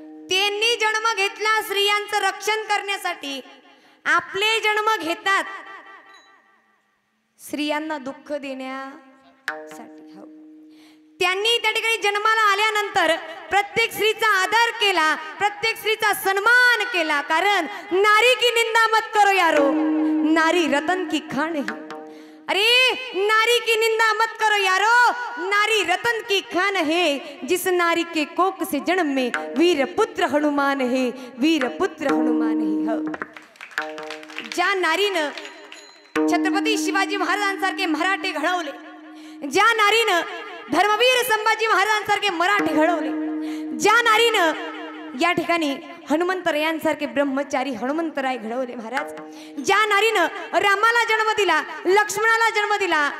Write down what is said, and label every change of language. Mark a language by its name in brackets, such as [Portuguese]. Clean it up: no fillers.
[Marathi] त्यांनी जन्म घेतला स्त्रियांचं रक्षण करण्यासाठी, आपले जन्म घेतात स्त्रियांना दुःख देण्यासाठी. हो, त्यांनी त्या ठिकाणी जन्माला आल्यानंतर प्रत्येक स्त्रीचा आदर केला, प्रत्येक स्त्रीचा सन्मान केला. [Hindi] कारण नारी की निंदा मत करो यारो, नारी रतन की खान है. अरे नारी की निंदा मत करो यारो, नारी रतन की खान है. जिस नारी के कोक से जन्म में वीर पुत्र हनुमान है, वीर पुत्र हनुमान है. [Marathi] हो, ज्या नारीनं छत्रपती शिवाजी महाराजांसारखे मराठे घडवले, ज्या नारीनं धर्मवीर संभाजी महाराजांसारखे मराठे घडवले, ज्या नारीनं या ठिकाणी हनुमंतरायांसारखे ब्रह्मचारी हनुमंतराय घडवले महाराज, ज्या नारीनं रामाला जन्म दिला, लक्ष्मणाला जन्म दिला.